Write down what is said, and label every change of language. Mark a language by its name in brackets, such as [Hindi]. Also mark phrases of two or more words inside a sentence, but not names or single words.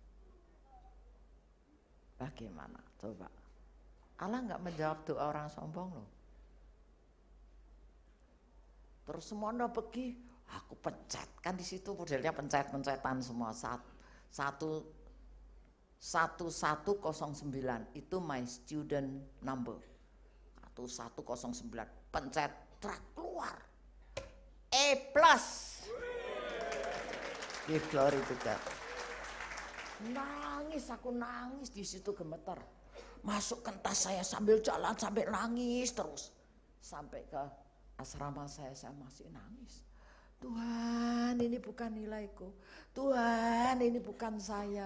[Indonesian] Bagaimana? Coba. Allah nggak menjawab doa orang sombong loh. Terus semua udah pergi, aku pencet. Kan di situ modelnya pencet-pencetan semua. 1109 itu [English] my student number. [Indonesian] 1109 pencet trak keluar E+. [English] Give glory to God. [Indonesian] Aku nangis di situ gemeter. Masukkan tas saya sambil jalan sampai nangis terus. Sampai ke asrama saya masih nangis. Tuhan, ini bukan nilaiku. Tuhan, ini bukan saya.